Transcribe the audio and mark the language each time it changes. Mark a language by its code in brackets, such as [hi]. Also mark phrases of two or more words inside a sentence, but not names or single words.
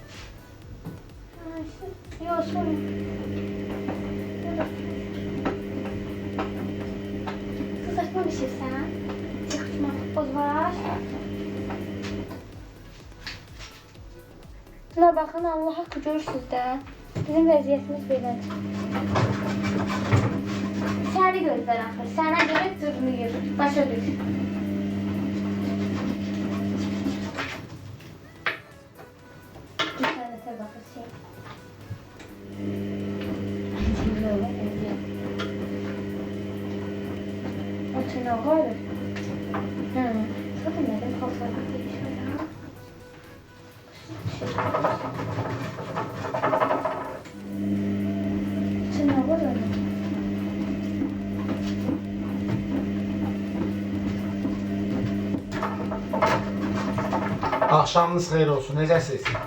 [tr] Yok sorun. Kızartma pişirsen. Çıkma, toz var. Buna bakın Allah hakkı görürsünüz de. [az] Bizim vəziyyətimiz belədir. Səni gözlər axır. Sənə görə cırnıyır. Başa düş. İnternete baxır şey. O ki nə var? [tr] Zaten nədən fotoğraf değişiyor ya. Sen ne var öyle? Akşamınız hayır olsun. Necəsiz?